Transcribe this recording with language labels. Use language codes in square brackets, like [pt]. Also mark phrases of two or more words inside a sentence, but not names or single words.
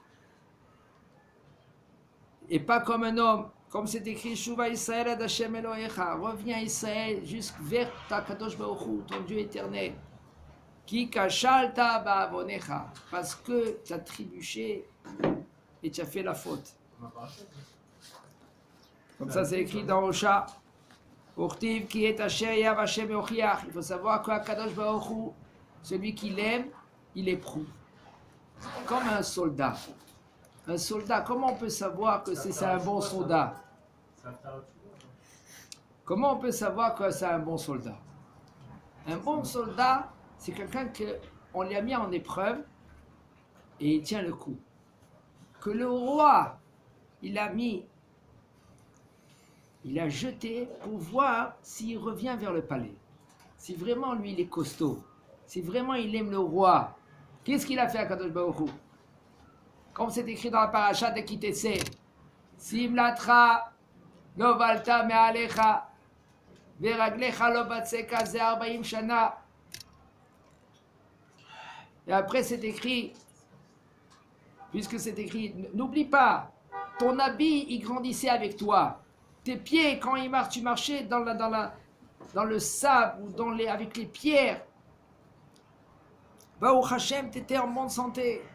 [fr] Et pas comme un homme, comme c'est écrit, [he] שובה ישראל עד השם אלוהיך, [fr] reviens Israël jusqu'à vers ta Kadosh Baruch Hu, ton Dieu éternel. [he] כי כשלת בעוונך, [fr] parce que tu as trébuché et tu as fait la faute. Comme ça c'est écrit dans Osha. [he] וכתיב כי את אשר יאהב השם יוכיח. [fr] Il faut savoir que Kadosh Baruch Hu, celui qui l'aime, il éprouve. Comme un soldat. Un soldat, comment on peut savoir que c'est un bon soldat? Comment on peut savoir que c'est un bon soldat? Un bon soldat, c'est quelqu'un qu'on lui a mis en épreuve et il tient le coup. Que le roi, il a jeté pour voir s'il revient vers le palais. Si vraiment lui, il est costaud, si vraiment il aime le roi, qu'est-ce qu'il a fait à Kadosh Baruch Hu? Comme c'est écrit dans la paracha de Kitessé, [he] שמלתך לא בלתה מעליך ורגלך לא בצקה זה 40 שנה. [fr] Et après c'est écrit, puisque c'est écrit, n'oublie pas, ton habit il grandissait avec toi. Tes pieds, quand tu marchais dans le sable ou avec les pierres, [he] ברוך השם, [fr] tu étais en bonne santé.